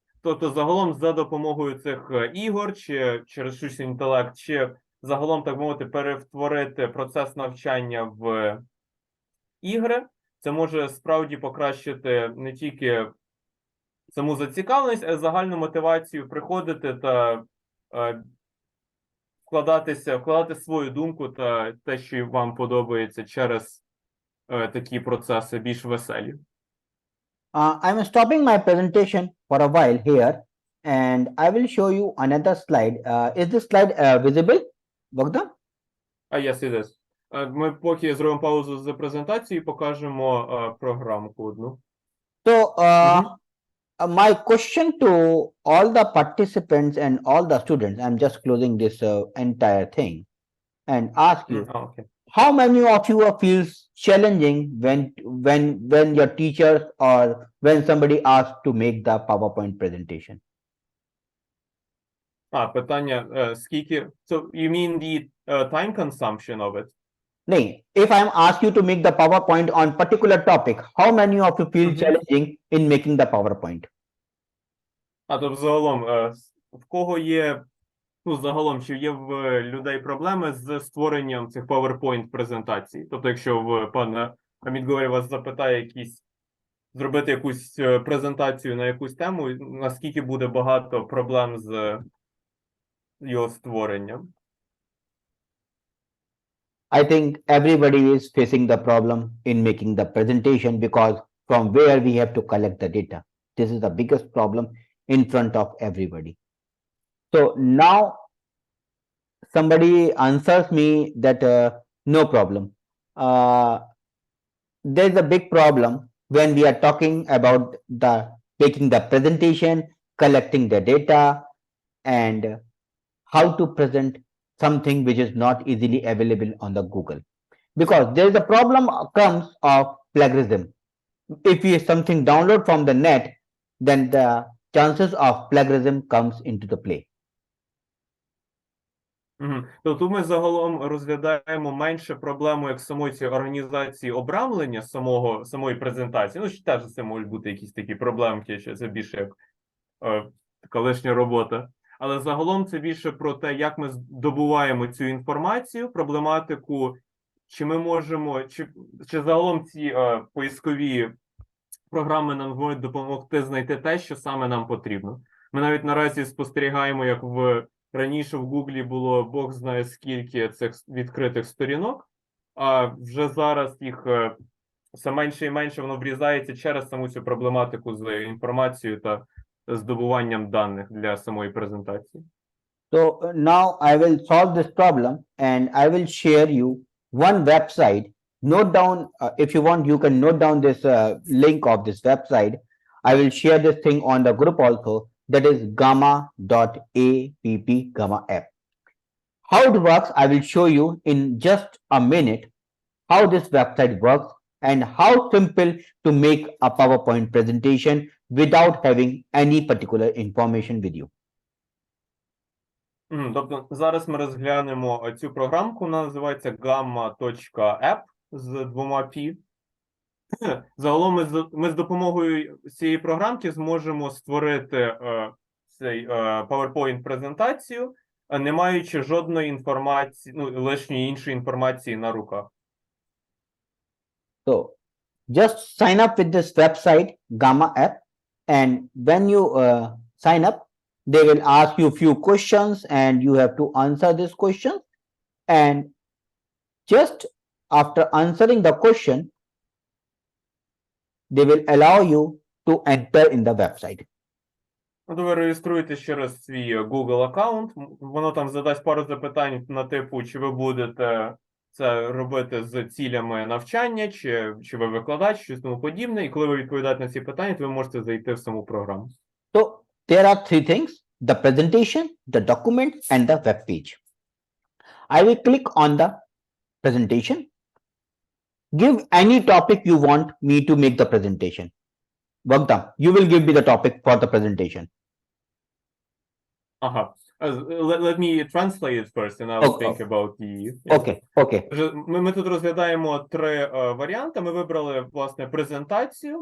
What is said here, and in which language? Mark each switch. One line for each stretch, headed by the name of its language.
Ukrainian: Тобто загалом за допомогою цих ігор, чи через штучний інтелект, чи загалом, так мовити, перетворити процес навчання в ігри, це може справді покращити не тільки саму зацікавленість, а й загальну мотивацію приходити та вкладати свою думку та те, що вам подобається через такі процеси більш веселі.
English: I'm stopping my presentation for a while here, and I will show you another slide. Is this slide visible, Bogdan? Yes, it is.
Ukrainian: Ми поки зробимо паузу з презентації, покажемо програмку одну.
English: So, my question to all the participants and all the students, I'm just closing this entire thing and ask you, Okay. how many of you feels challenging when your teachers or when somebody asks to make the PowerPoint presentation?
Ukrainian: Питання, скільки...
English: So, you mean the time consumption of it? No, if I'm asked you to make the PowerPoint on particular topic, how many of you feel challenging in making the PowerPoint?
Ukrainian: Тобто загалом, в кого є, загалом, чи є в людей проблеми з створенням цих PowerPoint-презентацій? Тобто, якщо пан Амідгорі вас запитає зробити якусь презентацію на якусь тему, наскільки буде багато проблем з його створенням?
English: I think everybody is facing the problem in making the presentation because from where we have to collect the data. This is the biggest problem in front of everybody. So now somebody answers me that no problem. Uh, there's a big problem when we are talking about the making the presentation, collecting the data, and how to present something which is not easily available on the Google. Because there is a problem comes of plagiarism. If we something download from the net, then the chances of plagiarism comes into the play. Мгм.
Ukrainian: То тут ми загалом розглядаємо менше проблему як самої цієї організації обрамлення самої презентації. Ну, теж це можуть бути якісь такі проблемки, що це більше як така лишня робота. Але загалом це більше про те, як ми здобуваємо цю інформацію, проблематику, чи ми можемо, чи загалом ці поискові програми нам можуть допомогти знайти те, що саме нам потрібно. Ми навіть наразі спостерігаємо, як раніше в Гуглі було Бог знає скільки цих відкритих сторінок, а вже зараз їх все менше і менше воно врізається через саму цю проблематику з інформацією та здобуванням даних для самої презентації.
English: So now I will solve this problem and I will share you one website. Note down, if you want, you can note down this link of this website. I will share this thing on the group also. That is gamma.app, gamma app. How it works, I will show you in just a minute how this website works and how simple to make a PowerPoint presentation without having any particular information with you.
Ukrainian: Тобто зараз ми розглянемо цю програмку, вона називається gamma.app з двома P. Загалом ми з допомогою цієї програмки зможемо створити цей PowerPoint-презентацію, не маючи жодної інформації, лишньої іншої інформації на руках.
English: So just sign up with this website, Gamma app, and when you sign up, they will ask you a few questions and you have to answer these questions. And just after answering the question, they will allow you to enter in the website.
Ukrainian: Ви реєструєтесь через свій Google аккаунт, воно там задасть пару запитань на типу, чи ви будете це робити з цілями навчання, чи ви викладач, щось тому подібне, і коли ви відповідаєте на ці питання, то ви можете зайти в саму програму.
English: So there are three things: the presentation, the document, and the web page. I will click on the presentation. Give any topic you want me to make the presentation. Bogdan, you will give me the topic for the presentation. Ага. Let me translate it first, and I'll think about the... Okay, okay.
Ukrainian: Ми тут розглядаємо три варіанти. Ми вибрали, власне, презентацію.